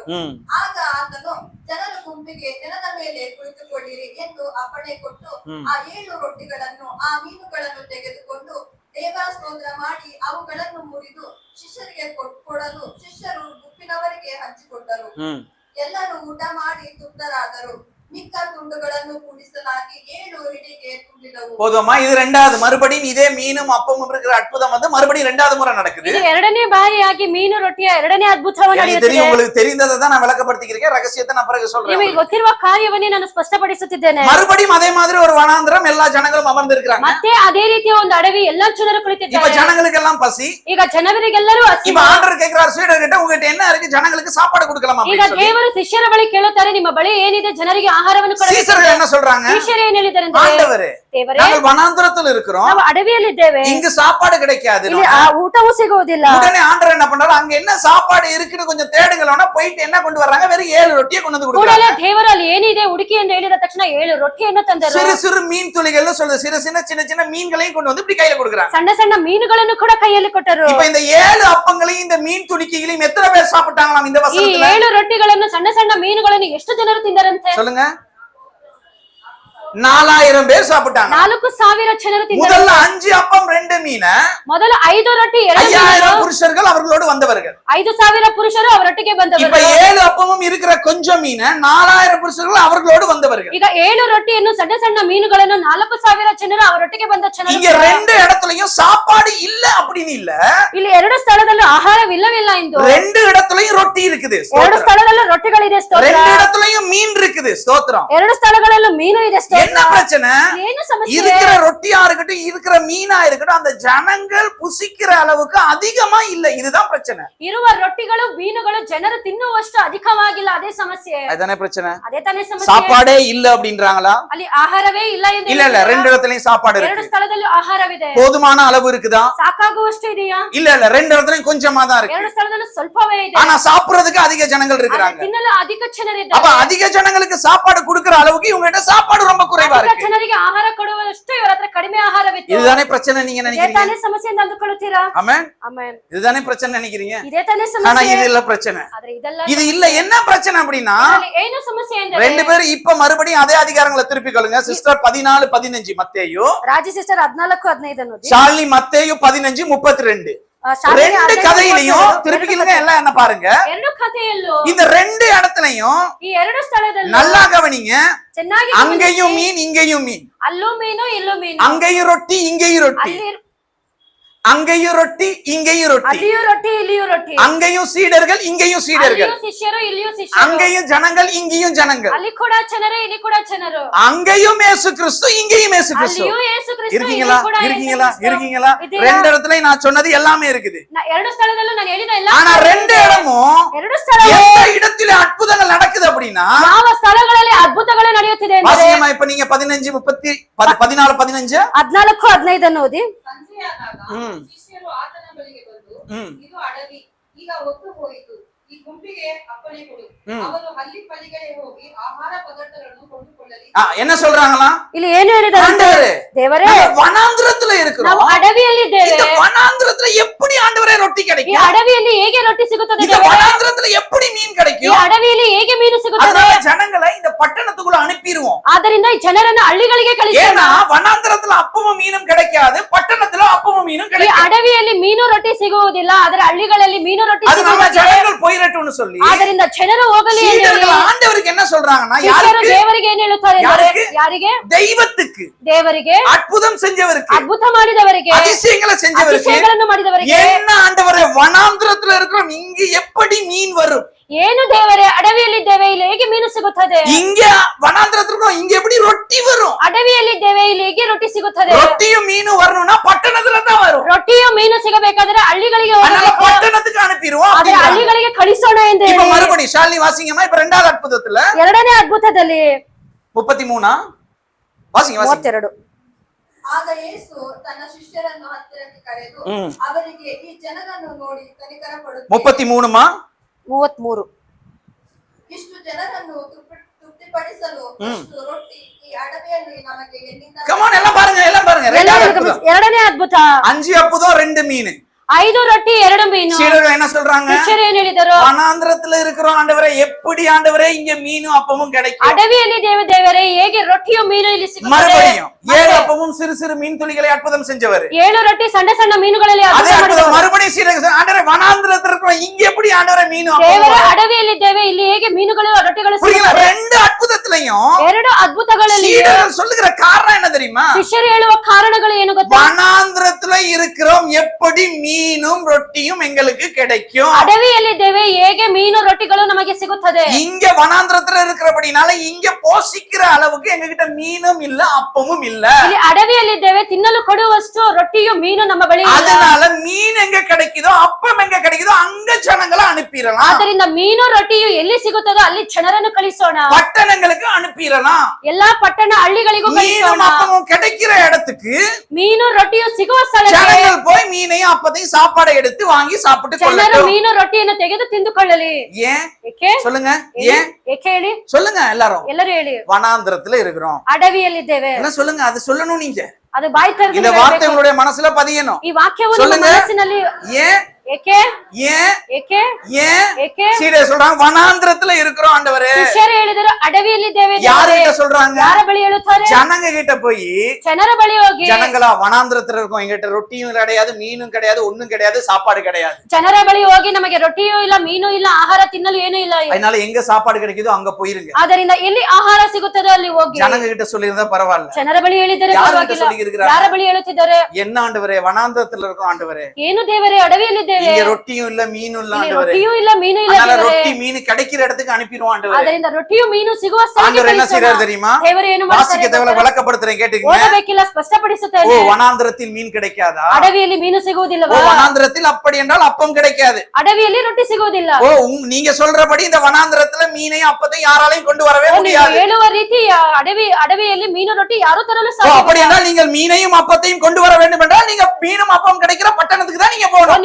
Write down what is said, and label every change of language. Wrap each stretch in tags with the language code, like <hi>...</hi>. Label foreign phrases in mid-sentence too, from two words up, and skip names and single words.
<kn>ಆಗ ಆತನು, ಜನರ ಗುಂಪಿಗೆ ನೆಲದ ಮೇಲೆ ಕುಳಿತುಕೊಳ್ಳಿರಿ ಎಂದು ಅಪ್ಪಣೆ ಕೊಟ್ಟು ಆ 7 ರೊಟ್ಟಿಗಳನ್ನು ಆ ಮೀನುಗಳನ್ನು ತೆಗೆದುಕೊಂಡು ದೇವಸ್ತೋತ್ರ ಮಾಡಿ ಅವುಗಳನ್ನು ಮುರಿದು ಶಿಷ್ಯರಿಗೆ ಕೊಡಲು ಶಿಷ್ಯರು ಗುಂಪಿನವರಿಗೆ ಹಂಚಿಕೊಟ್ಟರು. ಎಲ್ಲರೂ ಊಟ ಮಾಡಿ ತೃಪ್ತರಾದರು. ಮಿಕ್ಕ ತುಂಡುಗಳನ್ನು ಕೂಡಿಸಲಾಗಿ 7 ಹಿಡಿಗೆ ತುಂಬಿದವು.</kn> <ta>போதுமா? இது ரெண்டாவது. மறுபடியும் இதே மீனும் அப்பமும் இருக்கிற அற்புதம் வந்து மறுபடியும் 2வது முறை நடக்குது.</ta> <kn>ಇದು ಎರಡನೇ ಬಾರಿಯಾಗಿ ಮೀನು ರೊಟ್ಟಿಯ ಎರಡನೇ ಅದ್ಭುತವನ್ನು</kn> <ta>எனக்கு தெரியும், உங்களுக்கு தெரிந்ததை தான் நான் விளக்கப்படுத்திக்கிறேன். ரகசியத்தை நான் பிறகு சொல்றேன்.</ta> <kn>ನಿಮಗೆ ಗೊತ್ತಿರುವ ಕಾರ್ಯವನ್ನೇ ನಾನು ಸ್ಪಷ್ಟಪಡಿಸುತ್ತಿದ್ದೇನೆ.</kn> <ta>மறுபடியும் அதே மாதிரி ஒரு வனாந்திரம், எல்லா ஜனங்களும் அமர்ந்திருக்கிறாங்க.</ta> <kn>ಮತ್ತೆ ಅದೇ ರೀತಿಯ ಒಂದು ಅಡವಿ, ಎಲ್ಲಾ ಜನರು</kn> <ta>இப்ப</ta> <kn>ಕುಳಿತಿದ್ದಾರೆ.</kn> <ta>ஜனங்களுக்கு எல்லாம் பசி.</ta> <kn>ಈಗ ಜನರಿಗೆಲ್ಲರೂ ಹಸಿವು.</kn> <ta>இப்ப ஆண்டவர் கேக்குறார் சீடர் கிட்ட, உங்ககிட்ட என்ன இருக்கு, ஜனங்களுக்கு சாப்பாடு கொடுக்கலாமா</ta> <kn>ಈಗ</kn> <ta>அப்படின்னு சொல்லி.</ta> <kn>ದೇವರು ಶಿಷ್ಯರ ಬಳಿ ಕೇಳುತ್ತಾರೆ, ನಿಮ್ಮ ಬಳಿ ಏನಿದೆ, ಜನರಿಗೆ ಆಹಾರವನ್ನು ಕೊಡಬೇಕು.</kn> <ta>சீசர்கள் என்ன சொல்றாங்க?</ta> <kn>ಶಿಷ್ಯರು ಏನ್ ಹೇಳಿದ್ದಾರೆ ಅಂದ್ರೆ,</kn> <ta>ஆண்டவரே,</ta> <kn>ದೇವರೇ,</kn> <ta>நாங்கள் வனாந்திரத்தில் இருக்கிறோம்,</ta> <kn>ನಾವು ಅಡವಿಯಲ್ಲಿದ್ದೇವೆ,</kn> <ta>இங்கு சாப்பாடு கிடைக்காது.</ta> <kn>ಇಲ್ಲಿ ಆ ಊಟವೂ ಸಿಗುವುದಿಲ್ಲ.</kn> <ta>உடனே ஆண்டவர் என்ன பண்றாரு, அங்க என்ன சாப்பாடு இருக்குன்னு கொஞ்சம் தேடுங்களோன்னா போயிட்டு என்ன கொண்டு வர்றாங்க, வெறும் 7 ரொட்டியை கொண்டு வந்து</ta> <kn>ಕೂಡಲೇ</kn> <ta>கொடுக்குறாங்க.</ta> <kn>ದೇವರು ಅಲ್ಲಿ ಏನಿದೆ ಹುಡುಕಿ ಎಂದು ಹೇಳಿದ ತಕ್ಷಣ 7 ರೊಟ್ಟಿಯನ್ನು ತಂದರು.</kn> <ta>சிறு சிறு மீன் துளிகள்னு சொல்லுது. சின்ன சின்ன மீன்களையும் கொண்டு வந்து இப்படி கையில கொடுக்குறாங்க.</ta> <kn>ಸಣ್ಣ ಸಣ್ಣ ಮೀನುಗಳನ್ನು ಕೂಡ ಕೈಯಲ್ಲಿ ಕೊಟ್ಟರು.</kn> <ta>இப்ப இந்த 7 அப்பங்களையும் இந்த மீன் துணிக்கைகளையும் எத்தனை பேர் சாப்பிட்டாங்களாம் இந்த</ta> <kn>ಈ</kn> <ta>வசனத்துல?</ta> <kn>7 ರೊಟ್ಟಿಗಳನ್ನು ಸಣ್ಣ ಸಣ್ಣ ಮೀನುಗಳನ್ನು ಎಷ್ಟು ಜನರು ತಿಂದರಂತೆ?</kn> <ta>சொல்லுங்க. 4000 பேர் சாப்பிட்டாங்க.</ta> <kn>4000 ಜನರು ತಿಂದರು.</kn> <ta>முதல்ல 5 அப்பம் 2 மீன்.</ta> <kn>ಮೊದಲು 5 ರೊಟ್ಟಿ 2</kn> <ta>5000 புருஷர்கள் அவர்களோடு வந்தவர்கள்.</ta> <kn>5000 ಪುರುಷರು ಅವರೊಟ್ಟಿಗೆ</kn> <ta>இப்ப</ta> <kn>ಬಂದವರು.</kn> <ta>7 அப்பமும் இருக்கிற கொஞ்சம் மீன், 4000 புருஷர்கள் அவர்களோடு வந்தவர்கள்.</ta> <kn>ಈಗ 7 ರೊಟ್ಟಿಯನ್ನು ಸಣ್ಣ ಸಣ್ಣ ಮೀನುಗಳನ್ನು 4000 ಜನರು ಅವರೊಟ್ಟಿಗೆ ಬಂದ ಜನರು.</kn> <ta>இங்க 2 இடத்துலயும் சாப்பாடு இல்ல அப்படின்னு இல்ல.</ta> <kn>ಇಲ್ಲಿ 2 ಸ್ಥಳದಲ್ಲೂ ಆಹಾರವಿಲ್ಲವಿಲ್ಲ ಎಂದು.</kn> <ta>2 இடத்துலயும் ரொட்டி இருக்குது.</ta> <kn>2 ಸ್ಥಳದಲ್ಲೂ ರೊಟ್ಟಿಗಳಿದೆ. ಸ್ತೋತ್ರ.</kn> <ta>2 இடத்துலயும் மீன் இருக்குது. ஸ்தோத்திரம்.</ta> <kn>2 ಸ್ಥಳಗಳಲ್ಲೂ ಮೀನು ಇದೆ. ಸ್ತೋತ್ರ.</kn> <ta>என்ன பிரச்சனை?</ta> <kn>ಏನು ಸಮಸ್ಯೆ?</kn> <ta>இருக்கிற ரொட்டியா இருக்கட்டும், இருக்கிற மீனா இருக்கட்டும், அந்த ஜனங்கள் புசிக்கிற அளவுக்கு அதிகமா இல்ல. இதுதான் பிரச்சனை.</ta> <kn>ಇರುವ ರೊಟ್ಟಿಗಳು ಮೀನುಗಳು ಜನರು ತಿನ್ನುವಷ್ಟು ಅಧಿಕವಾಗಿಲ್ಲ. ಅದೇ ಸಮಸ್ಯೆ.</kn> <ta>அதுதானே பிரச்சனை.</ta> <kn>ಅದೇ ತಾನೇ ಸಮಸ್ಯೆ.</kn> <ta>சாப்பாடே இல்ல அப்படின்றாங்களா?</ta> <kn>ಅಲ್ಲಿ ಆಹಾರವೇ ಇಲ್ಲ ಎಂದು</kn> <ta>இல்ல இல்ல, 2 இடத்துலயும் சாப்பாடு 2 இருக்கு.</ta> <kn>ಸ್ಥಳದಲ್ಲೂ ಆಹಾರವಿದೆ.</kn> <ta>போதுமான அளவு இருக்குதா?</ta> <kn>ಸಾಕಾಗುವಷ್ಟು ಇದೆಯಾ?</kn> <ta>இல்ல இல்ல, 2 இடத்துலயும் கொஞ்சமா தான் இருக்கு.</ta> <kn>2 ಸ್ಥಳದಲ್ಲೂ ಸ್ವಲ್ಪವೇ ಇದೆ.</kn> <ta>ஆனா சாப்பிடுறதுக்கு அதிக ஜனங்கள் இருக்கிறாங்க.</ta> <kn>ತಿನ್ನಲು ಅಧಿಕ</kn> <ta>அப்ப</ta> <kn>ಜನರಿದ್ದಾರೆ.</kn> <ta>அதிக ஜனங்களுக்கு சாப்பாடு கொடுக்கிற அளவுக்கு இவங்க கிட்ட சாப்பாடு ரொம்ப குறைவா</ta> <kn>ಅಧಿಕ</kn> <ta>இருக்கு.</ta> <kn>ಜನರಿಗೆ ಆಹಾರ ಕೊಡುವಷ್ಟು ಇವರ ಹತ್ರ ಕಡಿಮೆ ಆಹಾರವಿತ್ತು.</kn> <ta>இதுதானே பிரச்சனை நீங்க</ta> <kn>ಇದೇ</kn> <ta>நினைக்கிறீங்க?</ta> <kn>ತಾನೇ ಸಮಸ್ಯೆ ಎಂದು ಅಂದುಕೊಳ್ಳುತ್ತೀರಾ?</kn> <ta>ஆமென்.</ta> <kn>ಆಮೆನ್.</kn> <ta>இதுதானே பிரச்சனை நினைக்கிறீங்க?</ta> <kn>ಇದೇ ತಾನೇ</kn> <ta>ஆனா</ta> <kn>ಸಮಸ್ಯೆ.</kn> <ta>இது இல்ல பிரச்சனை.</ta> <kn>ಆದ್ರೆ ಇದೆಲ್ಲ</kn> <ta>இது இல்ல. என்ன பிரச்சனை அப்படின்னா,</ta> <kn>ಇದರಲ್ಲಿ ಏನು ಸಮಸ್ಯೆ ಎಂದರೆ</kn> <ta>2 பேரும் இப்ப மறுபடியும் அதே அதிகாரங்களை திருப்பி கொள்ளுங்க. சிஸ்டர் 14:15 மத்தேயு,</ta> <kn>ರಾಜಿ ಸಿಸ್ಟರ್ 14:15 ಅನ್ನೋದು.</kn> <ta>ஷாலினி மத்தேயு 15:32.</ta> <kn>ಶಾಲೆಯ</kn> <ta>2 கதையிலையும் திருப்பிக்கலுங்க எல்லாம் என்ன பாருங்க.</ta> <kn>2 ಕಥೆಯಲ್ಲೂ</kn> <ta>இந்த 2 இடத்துலயும்</ta> <kn>ಈ 2 ಸ್ಥಳದಲ್ಲೂ</kn> <ta>நல்லா கவனிங்க.</ta> <kn>ಚೆನ್ನಾಗಿ</kn> <ta>அங்கேயும் மீன், இங்கேயும் மீன்.</ta> <kn>ಅಲ್ಲೂ ಮೀನು, ಇಲ್ಲೂ ಮೀನು.</kn> <ta>அங்கேயும் ரொட்டி, இங்கேயும் ரொட்டி.</ta> <kn>ಅಲ್ಲಿ</kn> <ta>அங்கேயும் ரொட்டி இங்கேயும் ரொட்டி,</ta> <kn>ಅಲ್ಲಿಯೂ ರೊಟ್ಟಿ ಇಲ್ಲಿಯೂ ರೊಟ್ಟಿ,</kn> <ta>அங்கேயும் சீடர்கள் இங்கேயும் சீடர்கள்,</ta> <kn>ಅಲ್ಲಿಯೂ ಶಿಷ್ಯರು ಇಲ್ಲಿಯೂ ಶಿಷ್ಯರು,</kn> <ta>அங்கேயும் ஜனங்கள் இங்கேயும் ஜனங்கள்,</ta> <kn>ಅಲ್ಲಿ ಕೂಡ ಜನರೇ ಇಲ್ಲಿ ಕೂಡ ಜನರು,</kn> <ta>அங்கேயும் இயேசு கிறிஸ்து இங்கேயும் இயேசு கிறிஸ்து.</ta> <kn>ಅಲ್ಲಿಯೂ ಯೇಸು ಕ್ರಿಸ್ತು</kn> <ta>இருக்கீங்களா</ta> <kn>ಇಲ್ಲಿ ಕೂಡ ಯೇಸು</kn> <ta>இருக்கீங்களா</ta> <kn>ಕ್ರಿಸ್ತು.</kn> <ta>இருக்கீங்களா?</ta> <kn>ಇದೆಯಾ?</kn> <ta>ரெண்டு இடத்துல நான் சொன்னது எல்லாமே இருக்குது.</ta> <kn>ಎರಡು ಸ್ಥಳದಲ್ಲೂ ನಾನು ಹೇಳಿದ ಎಲ್ಲ</kn> <ta>ஆனா ரெண்டு இடமும்</ta> <kn>ಎರಡು ಸ್ಥಳ</kn> <ta>எந்த இடத்துல அற்புதங்கள் நடக்குது அப்படின்னா,</ta> <kn>ಯಾವ ಸ್ಥಳಗಳಲ್ಲಿ ಅದ್ಭುತಗಳು ನಡೆಯುತ್ತಿದೆ ಅಂದರೆ</kn> <ta>வாசியமா இப்ப நீங்க 15 30 14 15</ta> <kn>14-15 ಓದಿ. ಸಂಜೆಯಾದಾಗ ಶಿಷ್ಯರು ಆತನ ಬಳಿಗೆ ಬಂದು, ಇದು ಅಡವಿ, ಈಗ ಹೊತ್ತು ಹೋಯಿತು, ಈ ಗುಂಪಿಗೆ ಅಪ್ಪಣೆ ಕೊಡು, ಅವರು ಹಳ್ಳಿ ಪಲ್ಲಿಗಳಿಗೆ ಹೋಗಿ ಆಹಾರ ಪದಾರ್ಥಗಳನ್ನು ಕೊಂಡುಕೊಳ್ಳಲಿ.</kn> <ta>என்ன சொல்றாங்களா?</ta> <kn>ಇಲ್ಲಿ ಏನು ಹೇಳಿದ್ದಾರೆ ಅಂದ್ರೆ,</kn> <ta>ஆண்டவரே,</ta> <kn>ದೇವರೇ</kn> <ta>நம்ம வனாந்திரத்துல</ta> <kn>ನಾವು</kn> <ta>இருக்கிறோம்.</ta> <kn>ಅಡವಿಯಲ್ಲಿದ್ದೇವೆ,</kn> <ta>இந்த வனாந்திரத்துல எப்படி ஆண்டவரே ரொட்டி</ta> <kn>ಈ</kn> <ta>கிடைக்கும்?</ta> <kn>ಅಡವಿಯಲ್ಲಿ ಹೇಗೆ ರೊಟ್ಟಿ ಸಿಗುತ್ತದೆ</kn> <ta>இந்த</ta> <kn>ದೇವರೇ?</kn> <ta>வனாந்திரத்துல எப்படி மீன்</ta> <kn>ಈ</kn> <ta>கிடைக்கும்?</ta> <kn>ಅಡವಿಯಲ್ಲಿ ಹೇಗೆ ಮೀನು ಸಿಗುತ್ತದೆ?</kn> <ta>அதனால ஜனங்களை இந்த பட்டணத்துக்குள்ள அனுப்பிடுவோம்.</ta> <kn>ಆದ್ದರಿಂದ ಈ ಜನರನ್ನು ಹಳ್ಳಿಗಳಿಗೆ ಕಳಿಸೋಣ.</kn> <ta>ஏன்னா வனாந்திரத்துல அப்பமும் மீனும் கிடைக்காது, பட்டணத்துல அப்பமும் மீனும்</ta> <kn>ಈ</kn> <ta>கிடைக்காது.</ta> <kn>ಅಡವಿಯಲ್ಲಿ ಮೀನು ರೊಟ್ಟಿ ಸಿಗುವುದಿಲ್ಲ, ಆದರೆ ಹಳ್ಳಿಗಳಲ್ಲಿ ಮೀನು ರೊಟ್ಟಿ</kn> <ta>அதனால</ta> <kn>ಸಿಗುತ್ತದೆ.</kn> <ta>ஜனங்கள் போயிரட்டும்னு சொல்லி</ta> <kn>ಆದ್ದರಿಂದ ಜನರು ಹೋಗಲಿ ಎಂದು ಹೇಳಿ</kn> <ta>சீடர்கள் ஆண்டவருக்கு என்ன சொல்றாங்கன்னா,</ta> <kn>ಶಿಷ್ಯರು</kn> <ta>யாருக்கு?</ta> <kn>ದೇವರಿಗೆ ಏನು ಹೇಳುತ್ತಾರೆ ಅಂದರೆ, ಯಾರಿಗೆ? ಯಾರಿಗೆ?</kn> <ta>தெய்வத்துக்கு,</ta> <kn>ದೇವರಿಗೆ,</kn> <ta>அற்புதம் செஞ்சவருக்கு,</ta> <kn>ಅದ್ಭುತ ಮಾಡಿದವರಿಗೆ,</kn> <ta>அதிசயங்களை செஞ்சவருக்கு,</ta> <kn>அதிசಯಗಳನ್ನು ಮಾಡಿದವರಿಗೆ.</kn> <ta>என்ன ஆண்டவரே வனாந்திரத்துல இருக்கிறோம், இங்க எப்படி மீன் வரும்?</ta> <kn>ಏನು ದೇವರೇ, ಅಡವಿಯಲ್ಲಿದ್ದೇವೆ, ಇಲ್ಲಿ ಹೇಗೆ ಮೀನು ಸಿಗುತ್ತದೆ?</kn> <ta>இங்க வனாந்திரத்துல இருக்கிறோம், இங்க எப்படி ரொட்டி வரும்?</ta> <kn>ಅಡವಿಯಲ್ಲಿದ್ದೇವೆ, ಇಲ್ಲಿ ಹೇಗೆ ರೊಟ್ಟಿ ಸಿಗುತ್ತದೆ?</kn> <ta>ரொட்டியும் மீனும் வரணும்னா பட்டணத்துல தான் வரும்.</ta> <kn>ರೊಟ್ಟಿಯು ಮೀನು ಸಿಗಬೇಕಾದ್ರೆ ಹಳ್ಳಿಗಳಿಗೆ</kn> <ta>அதனால</ta> <kn>ಹೋಗಬೇಕು,</kn> <ta>பட்டணத்துக்கு அனுப்பிடுவோம்</ta> <kn>ಆದರೆ</kn> <ta>அப்படிங்கிறாங்க.</ta> <kn>ಹಳ್ಳಿಗಳಿಗೆ ಕಳಿಸೋಣ ಎಂದು</kn> <ta>இப்ப</ta> <kn>ಹೇಳಿ</kn> <ta>மறுபடி ஷாலினி வாசிங்கம்மா, இப்ப ரெண்டாவது அற்புதத்துல</ta> <kn>ಎರಡನೇ ಅದ್ಭುತದಲ್ಲಿ</kn> <ta>33 வாசிங்க வாசிங்க. 32</ta> <kn>ಆಗ ಯೇಸು ತನ್ನ ಶಿಷ್ಯರನ್ನು ಹತ್ತಿರಕ್ಕೆ ಕರೆದು ಅವರಿಗೆ, ಈ ಜನರನ್ನು ನೋಡಿ ಕನಿಕರ ಪಡುತ್ತೇನೆ.</kn> <ta>33மா 33</ta> <kn>ಇಷ್ಟು ಜನರನ್ನು ತೃಪ್ತಿಪಡಿಸಲು ಅಷ್ಟು ರೊಟ್ಟಿ ಈ ಅಡವಿಯಲ್ಲಿ ನಮಗೆ ಎಲ್ಲಿಂದ?</kn> <ta>கமான் எல்லாம் பாருங்க, எல்லாம் பாருங்க. ரெண்டாவது அற்புதம்,</ta> <kn>ಎರಡನೇ ಅದ್ಭುತ,</kn> <ta>5 அற்புதம் 2 மீன்.</ta> <kn>5 ರೊಟ್ಟಿ 2 ಮೀನು.</kn> <ta>சீடர்கள் என்ன சொல்றாங்க?</ta> <kn>ಶಿಷ್ಯರು ಏನ್ ಹೇಳಿದರು?</kn> <ta>வனாந்திரத்துல இருக்கிறோம் ஆண்டவரே, எப்படி ஆண்டவரே இங்க மீனும் அப்பமும் கிடைக்கும்?</ta> <kn>ಅಡವಿಯಲ್ಲಿ ದೇವರೇ, ಹೇಗೆ ರೊಟ್ಟಿಯು ಮೀನು ಇಲ್ಲಿ ಸಿಗುತ್ತದೆ?</kn> <ta>மறுபடியும் 7 அப்பமும் சிறு சிறு மீன் துளிகளை அற்புதம் செஞ்சவர்.</ta> <kn>7 ರೊಟ್ಟಿ ಸಣ್ಣ ಸಣ್ಣ ಮೀನುಗಳಲ್ಲಿ</kn> <ta>அதே</ta> <kn>ಅದ್ಭುತ</kn> <ta>அற்புதம்</ta> <kn>ಮಾಡಿದವರು.</kn> <ta>மறுபடியும் சீடர்கள் ஆண்டவரே வனாந்திரத்துல இருக்கிறோம், இங்க எப்படி ஆண்டவரே மீனும்</ta> <kn>ದೇವರೇ,</kn> <ta>அப்பமும்?</ta> <kn>ಅಡವಿಯಲ್ಲಿದ್ದೇವೆ, ಇಲ್ಲಿ ಹೇಗೆ ಮೀನುಗಳು ರೊಟ್ಟಿಗಳು</kn> <ta>புரியுங்களா?</ta> <kn>ಸಿಗುತ್ತವೆ?</kn> <ta>ரெண்டு அற்புதத்திலையும்</ta> <kn>2 ಅದ್ಭುತಗಳಲ್ಲಿ</kn> <ta>சீடர்கள் சொல்லுகிற காரணம் என்ன தெரியுமா?</ta> <kn>ಶಿಷ್ಯರು ಹೇಳುವ ಕಾರಣಗಳು ಏನು ಗೊತ್ತಾ?</kn> <ta>வனாந்திரத்துல இருக்கிறோம், எப்படி மீனும் ரொட்டியும் எங்களுக்கு கிடைக்கும்?</ta> <kn>ಅಡವಿಯಲ್ಲಿದ್ದೇವೆ, ಹೇಗೆ ಮೀನು ರೊಟ್ಟಿಗಳು ನಮಗೆ ಸಿಗುತ್ತದೆ?</kn> <ta>இங்க வனாந்திரத்துல இருக்கிறபடினால இங்க போஷிக்கிற அளவுக்கு எங்க கிட்ட மீனும் இல்ல, அப்பமும் இல்ல.</ta> <kn>ಇಲ್ಲಿ ಅಡವಿಯಲ್ಲಿದ್ದೇವೆ, ತಿನ್ನಲು ಕೊಡುವಷ್ಟು ರೊಟ್ಟಿಯು ಮೀನು ನಮ್ಮ ಬಳಿ ಇಲ್ಲ.</kn> <ta>அதனால மீன் எங்க கிடைக்குதோ, அப்பம் எங்க கிடைக்குதோ, அங்க ஜனங்களை அனுப்பிடலாம்.</ta> <kn>ಆದ್ದರಿಂದ ಮೀನು ರೊಟ್ಟಿಯು ಎಲ್ಲಿ ಸಿಗುತ್ತದೋ ಅಲ್ಲಿ ಜನರನ್ನು ಕಳಿಸೋಣ.</kn> <ta>பட்டணங்களுக்கு அனுப்பிடலாம்.</ta> <kn>ಎಲ್ಲಾ ಪಟ್ಟಣ ಹಳ್ಳಿಗಳಿಗೂ</kn> <ta>மீனும்</ta> <kn>ಕಳಿಸೋಣ.</kn> <ta>அப்பமும் கிடைக்கிற இடத்துக்கு</ta> <kn>ಮೀನು ರೊಟ್ಟಿಯು ಸಿಗುವ ಸ್ಥಳಕ್ಕೆ</kn> <ta>ஜனங்கள் போய் மீனையும் அப்பத்தையும் சாப்பாடை எடுத்து வாங்கி சாப்பிட்டு</ta> <kn>ಜನರು</kn> <ta>கொள்ளட்டும்.</ta> <kn>ಮೀನು ರೊಟ್ಟಿಯನ್ನು ತೆಗೆದು ತಿಂದುಕೊಳ್ಳಲಿ.</kn> <ta>ஏன்</ta> <kn>ಏಕೆ</kn> <ta>சொல்லுங்க? ஏன்</ta> <kn>ಏಕೆ ಹೇಳಿ,</kn> <ta>சொல்லுங்க எல்லாரும்.</ta> <kn>ಎಲ್ಲರೂ ಹೇಳಿ.</kn> <ta>வனாந்திரத்துல இருக்கிறோம்,</ta> <kn>ಅಡವಿಯಲ್ಲಿದ್ದೇವೆ,</kn> <ta>என்ன சொல்லுங்க? அது சொல்லணும். நீங்க</ta> <kn>ಅದು ಬಾಯಿ ತೆರೆದು</kn> <ta>இந்த வார்த்தை உங்களுடைய மனசுல பதியணும்.</ta> <kn>ಈ ವಾಕ್ಯವು ನಿಮ್ಮ</kn> <ta>சொல்லுங்க.</ta> <kn>ಮನಸ್ಸಿನಲ್ಲಿ.</kn> <ta>ஏன்</ta> <kn>ಏಕೆ</kn> <ta>ஏன்</ta> <kn>ಏಕೆ</kn> <ta>ஏன்</ta> <kn>ಏಕೆ</kn> <ta>சீடர் சொல்றாங்க வனாந்திரத்துல இருக்கிறோம் ஆண்டவரே.</ta> <kn>ಶಿಷ್ಯರು ಹೇಳಿದರು ಅಡವಿಯಲ್ಲಿದ್ದೇವೆ.</kn> <ta>யாரு கிட்ட சொல்றாங்க?</ta> <kn>ಯಾರ ಬಳಿ ಹೇಳುತ್ತಾರೆ?</kn> <ta>ஜனங்க கிட்ட போய்,</ta> <kn>ಜನರ ಬಳಿ ಹೋಗಿ,</kn> <ta>ஜனங்களா வனாந்திரத்துல இருக்கோம், எங்கிட்ட ரொட்டியும் கிடையாது, மீனும் கிடையாது, ஒண்ணும் கிடையாது, சாப்பாடு கிடையாது.</ta> <kn>ಜನರ ಬಳಿ ಹೋಗಿ, ನಮಗೆ ರೊಟ್ಟಿಯೂ ಇಲ್ಲ, ಮೀನು ಇಲ್ಲ, ಆಹಾರ ತಿನ್ನಲು ಏನೂ ಇಲ್ಲ.</kn> <ta>அதனால எங்க சாப்பாடு கிடைக்குதோ அங்க போயிருங்க.</ta> <kn>ಆದ್ದರಿಂದ ಎಲ್ಲಿ ಆಹಾರ ಸಿಗುತ್ತದೋ ಅಲ್ಲಿ ಹೋಗಿ.</kn> <ta>ஜனங்க கிட்ட சொல்லியிருந்தா பரவாயில்ல.</ta> <kn>ಜನರ ಬಳಿ ಹೇಳಿದರೆ</kn> <ta>யாரு கிட்ட</ta> <kn>ಪರವಾಗಿಲ್ಲ.</kn> <ta>சொல்லியிருக்கிறாங்க?</ta> <kn>ಯಾರ ಬಳಿ ಹೇಳುತ್ತಿದ್ದಾರೆ?</kn> <ta>என்ன ஆண்டவரே, வனாந்திரத்துல இருக்கோம் ஆண்டவரே,</ta> <kn>ಏನು ದೇವರೇ, ಅಡವಿಯಲ್ಲಿದ್ದೇವೆ,</kn> <ta>இங்க ரொட்டியும் இல்ல, மீனும் இல்ல</ta> <kn>ಇಲ್ಲಿ</kn> <ta>ஆண்டவரே.</ta> <kn>ರೊಟ್ಟಿಯೂ ಇಲ್ಲ, ಮೀನು ಇಲ್ಲ</kn> <ta>அதனால</ta> <kn>ದೇವರೇ.</kn> <ta>ரொட்டி மீன் கிடைக்கிற இடத்துக்கு அனுப்பிடுவோம் ஆண்டவரே.</ta> <kn>ಆದ್ದರಿಂದ ರೊಟ್ಟಿಯು ಮೀನು ಸಿಗುವ ಸ್ಥಳಕ್ಕೆ</kn> <ta>ஆண்டவர் என்ன</ta> <kn>ಕಳಿಸೋಣ.</kn> <ta>செய்றாரு தெரியுமா?</ta> <kn>ದೇವರು ಏನು</kn> <ta>வாசிக்க</ta> <kn>ಮಾಡ್ತಾರೆ</kn> <ta>தேவையில்ல,</ta> <kn>ಗೊತ್ತಾ?</kn> <ta>விளக்கப்படுத்துறேன் கேட்டுக்கங்க.</ta> <kn>ಓದಬೇಕಿಲ್ಲ, ಸ್ಪಷ್ಟಪಡಿಸುತ್ತೇನೆ.</kn> <ta>ஓ, வனாந்திரத்தில் மீன் கிடைக்காதா?</ta> <kn>ಅಡವಿಯಲ್ಲಿ ಮೀನು</kn> <ta>ஓ,</ta> <kn>ಸಿಗುವುದಿಲ್ಲವಾ?</kn> <ta>வனாந்திரத்தில் அப்படி என்றால் அப்பம் கிடைக்காது.</ta> <kn>ಅಡವಿಯಲ್ಲಿ ರೊಟ್ಟಿ ಸಿಗುವುದಿಲ್ಲ.</kn> <ta>ஓ, நீங்க சொல்றபடி இந்த வனாந்திரத்துல மீனையும் அப்பத்தையும் யாராலையும் கொண்டு வரவே</ta> <kn>ನೀವು</kn> <ta>முடியாது.</ta> <kn>ಹೇಳುವ ರೀತಿ ಅಡವಿಯಲ್ಲಿ ಮೀನು ರೊಟ್ಟಿ ಯಾರು ತರಲು</kn> <ta>ஓ,</ta> <kn>ಸಾಧ್ಯ</kn> <ta>அப்படி என்றால் நீங்கள் மீனையும் அப்பத்தையும் கொண்டு வர வேண்டும் என்றால் நீங்க மீனும் அப்பம் கிடைக்கிற பட்டணத்துக்கு தான் நீங்க போகணும்.</ta>